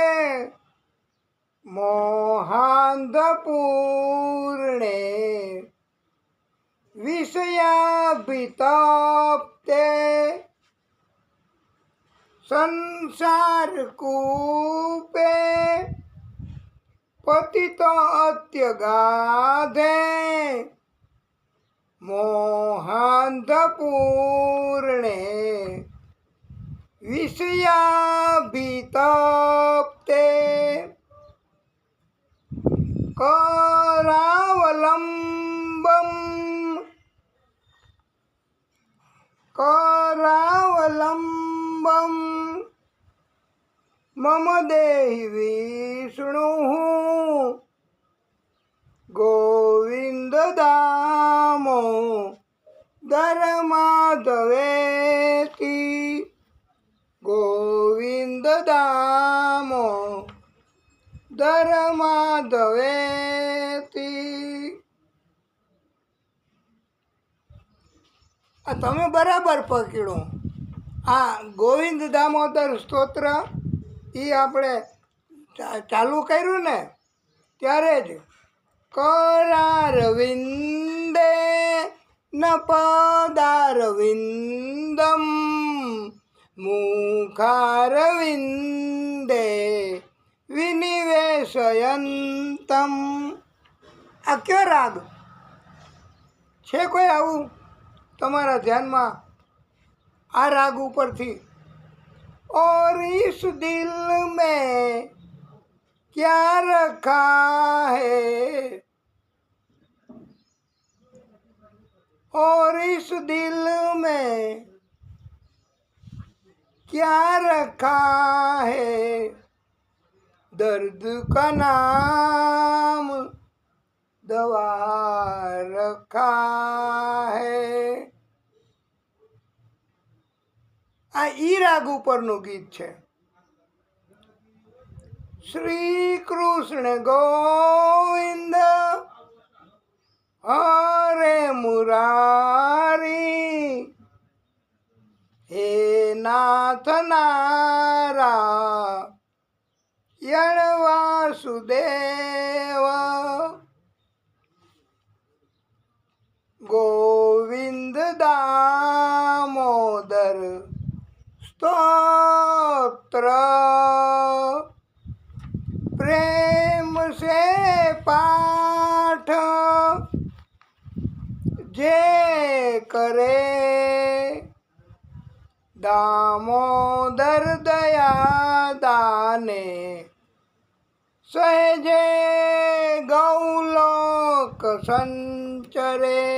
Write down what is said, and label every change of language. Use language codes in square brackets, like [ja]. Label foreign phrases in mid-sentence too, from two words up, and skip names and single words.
[sa] મોહાંધ પૂર્ણે વિષયાભિતપ્તે સંસાર કૂપે પતિત અત્યગાધે મોહાંધ પૂર્ણે વિષયાભિતપ્તે करावलंबम करावलंबम मम देहि विष्णु गोविंद दामो धर्माधवेति गोविंद दामो ધર્માધવેતી. [gu] આ તમે બરાબર પકડ્યું. આ ગોવિંદ દામોદર સ્તોત્ર એ આપણે ચાલુ કર્યું ને ત્યારે જ [sa] करारविंदे न पदारविंदम मुखारविंदे વિનિવેશયંતમ. [gu] આ કયો રાગ છે? કોઈ આવું તમારા ધ્યાનમાં આ રાગ ઉપરથી? [hi] और इस दिल में क्या रखा है और इस दिल में क्या रखा है दर्द का नाम दवा रखा है. [gu] આ ઈ રાગ ઉપરનું ગીત છે. [sa] શ્રી કૃષ્ણ ગોવિંદ હરે મુરારી હે નાથ નારાયણ વાસુદેવ गोविंद दामोदर स्तोत्र [gu] પ્રેમ સે પાઠ જે કરે દામોદર દયા દાને સહજે ગૌલોક સંચરે.